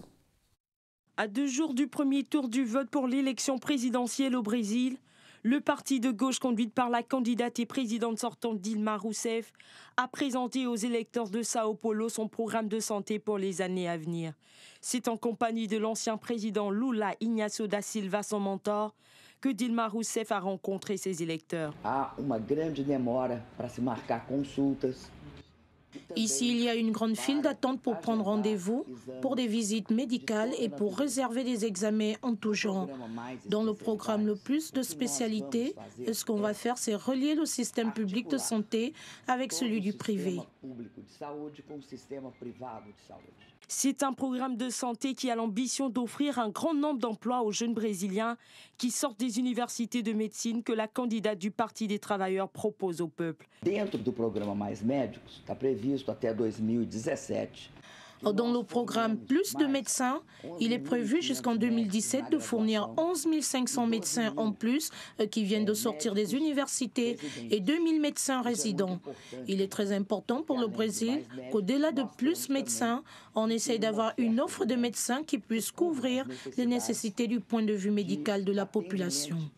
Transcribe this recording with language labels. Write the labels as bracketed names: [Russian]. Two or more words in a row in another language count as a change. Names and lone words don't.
[French] À 2 jours du premier tour du vote pour l'élection présidentielle au Brésil, le parti de gauche conduit par la candidate et présidente sortante Dilma Rousseff a présenté aux électeurs de Sao Paulo son programme de santé pour les années à venir. C'est en compagnie de l'ancien président Lula Inácio da Silva, son mentor, que Dilma Rousseff a rencontré ses électeurs. [Portuguese] Há uma grande demora para se marcar consultas. [French] Ici, il y a une grande file d'attente pour prendre rendez-vous, pour des visites médicales et pour réserver des examens en tout genre. Dans le programme le plus de spécialités, ce qu'on va faire, c'est relier le système public de santé avec celui du privé. C'est un programme de santé qui a l'ambition d'offrir un grand nombre d'emplois aux jeunes Brésiliens qui sortent des universités de médecine que la candidate du Parti des travailleurs propose au peuple. [Portuguese] Dentro do programa Mais Médicos, está previsto até 2017. [French] Dans le programme Plus de médecins, il est prévu jusqu'en 2017 de fournir 11 500 médecins en plus qui viennent de sortir des universités et 2000 médecins résidents. Il est très important pour le Brésil qu'au-delà de plus médecins, on essaye d'avoir une offre de médecins qui puisse couvrir les nécessités du point de vue médical de la population.